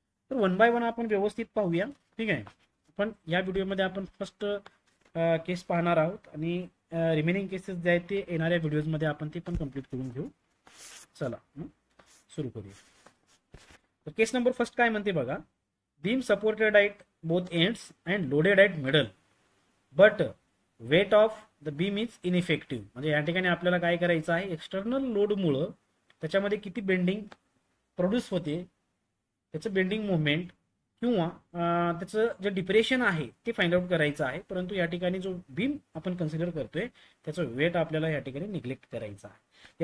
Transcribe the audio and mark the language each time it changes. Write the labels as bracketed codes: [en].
[mr] तर one by one आपण व्यवस्थित पाहूया. ठीक आहे. पण या व्हिडिओमध्ये आपण फर्स्ट केस पाहणार आहोत आणि रिमेनिंग केसेस जे आहेत ते येणाऱ्या व्हिडिओजमध्ये आपण ते पण कम्प्लीट करून घेऊ. चला सुरू करूया. तर केस नंबर फर्स्ट काय म्हणते बघा. [en] Beam supported at both ends and loaded at middle, but weight of the beam is ineffective. [mr] म्हणजे या ठिकाणी आपल्याला काय करायचं आहे, एक्सटर्नल लोडमुळं त्याच्यामध्ये किती बेंडिंग प्रोड्यूस होते, त्याचं बेंडिंग मुवमेंट किंवा त्याचं जे डिप्रेशन आहे ते फाइंड आउट करायचं आहे, परंतु या ठिकाणी जो बीम आपण कन्सिडर करतोय त्याचं वेट आपल्याला या ठिकाणी निग्लेक्ट करायचं आहे.